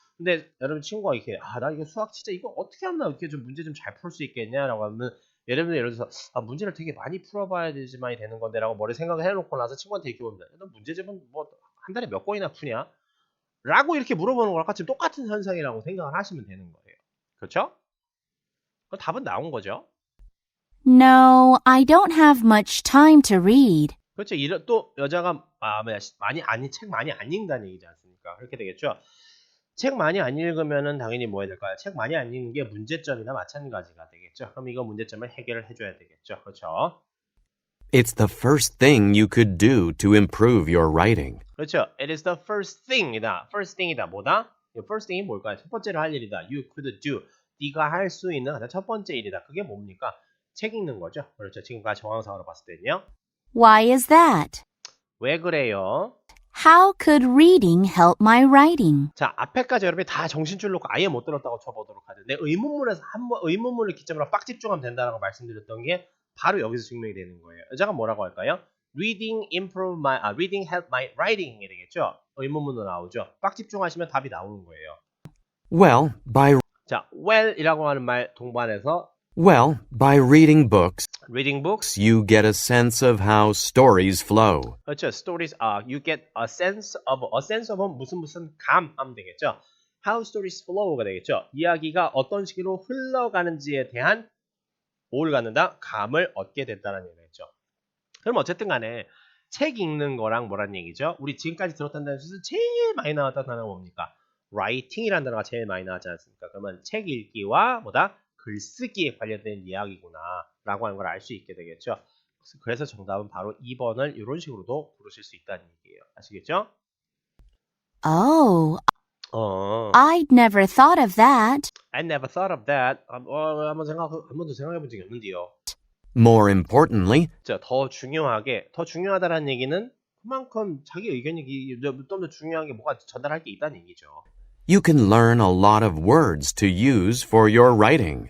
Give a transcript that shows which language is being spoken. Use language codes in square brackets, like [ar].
[ko] 근데 여러분 친구가 이렇게 나 이거 수학 진짜 이거 어떻게 하면 이렇게 좀 문제 좀 잘 풀 수 있겠냐라고 하면 예를 들어서 문제를 되게 많이 풀어봐야 되지만이 되는 건데라고 머리 생각을 해놓고 나서 친구한테 이렇게 봅니다. 너 문제집은 한 달에 몇 권이나 푸냐? 라고 이렇게 물어보는 거랑 같이 똑같은 현상이라고 생각을 하시면 되는 거예요. 그렇죠? 그럼 답은 나온 거죠. [en] No, I don't have much time to read. [ko] 그렇죠. 또 여자가 책 많이 안 읽는다는 얘기지 않습니까? 그렇게 되겠죠. 책 많이 안 읽으면은 당연히 뭐 해야 될까요? 책 많이 안 읽는 게 문제점이나 마찬가지가 되겠죠. 그럼 이거 문제점을 해결을 해줘야 되겠죠. 그렇죠. [en] It's the first thing you could do to improve your writing. [ko] 그렇죠. [en] It is the first thing이다. first thing이다. [ko] 뭐다? first thing이 뭘까요? 첫 번째로 할 일이다. [en] You could do. [ko] 네가 할 수 있는 가장 첫 번째 일이다. 그게 뭡니까? 책 읽는 거죠. 그렇죠. 지금까지 정황상으로 봤을 때는요. [en] Why is that? [ko] 왜 그래요? [en] How could reading help my writing? [ko] 자, 앞에까지 여러분이 다 정신줄 놓고 아예 못 들었다고 쳐보도록 하죠. 내 의문문에서 의문문을 기점으로 빡 집중하면 된다라고 말씀드렸던 게 바로 여기서 증명이 되는 거예요. 여자가 뭐라고 할까요? [en] Reading help my writing이 [ko] 되겠죠. 의문문으로 나오죠. 빡 집중하시면 답이 나오는 거예요. [en] Well, by [ko] 자, well이라고 하는 말 동반해서 [en] Well, by reading books, Reading books. you get a sense of how stories flow. [ko] 그렇죠. [en] Stories are. You get a sense of. [ko] A sense of은 무슨 감 하면 되겠죠. [en] How stories flow가 [ko] 되겠죠. 이야기가 어떤 식으로 흘러가는지에 대한 뭘 갖는다? 감을 얻게 된다는 얘기죠. 그럼 어쨌든 간에 책 읽는 거랑 뭐란 얘기죠? 우리 지금까지 들었던 단어에서 제일 많이 나왔던 단어가 뭡니까? writing이라는 단어가 제일 많이 나왔지 않습니까? 그러면 책 읽기와 뭐다? 글쓰기에 관련된 이야기구나 라고 하는 걸 알 수 있게 되겠죠. 그래서 정답은 바로 2번을 이런 식으로도 부르실 수 있다는 얘기예요. 아시겠죠? [en] Oh, I'd never thought of that. I never thought of that. [ko] 한 번도 생각해 본 적이 없는데요. [en] More importantly, [ko] 자, 더 중요하다는 얘기는 그만큼 자기 의견이 좀 더 중요한 게 뭐가 전달할 게 있다는 얘기죠. [en] you can learn a lot of words to use for your writing.